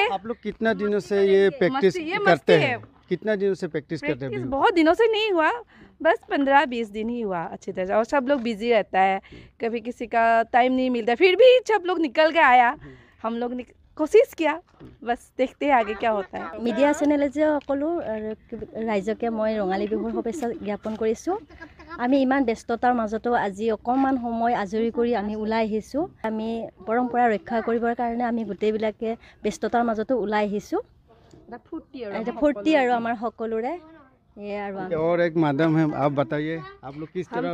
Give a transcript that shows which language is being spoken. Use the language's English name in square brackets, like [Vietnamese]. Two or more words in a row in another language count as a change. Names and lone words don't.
[Hindi] आप लोग कितना दिनों से ये प्रैक्टिस करते हैं? कितना दिनों से प्रैक्टिस करते हैं? बहुत दिनों से नहीं हुआ, बस 15-20 दिन ही हुआ अच्छी तरह। और सब लोग बिजी रहता है, कभी किसी का टाइम नहीं मिलता, फिर भी सब लोग निकल के आया, हम लोग कोशिश किया, बस देखते हैं आगे क्या होता है। [Assamese] মিডিয়া চেনেলে যে সকলো ৰাইজকে মই ৰঙালী বিহুৰ শুভেচ্ছা জ্ঞাপন কৰিছোঁ। আমি ইমান ব্যস্ততাৰ মাজতো আজি অকণমান সময় আজৰি কৰি আমি ওলাই আহিছোঁ। আমি পৰম্পৰা ৰক্ষা কৰিবৰ কাৰণে আমি গোটেইবিলাকে ব্যস্ততাৰ মাজতো ওলাই আহিছোঁ। এটা ফূৰ্তি আৰু আমাৰ সকলোৰে। [Hindi] और एक मैडम है, आप बताइए आप लोग किस तरह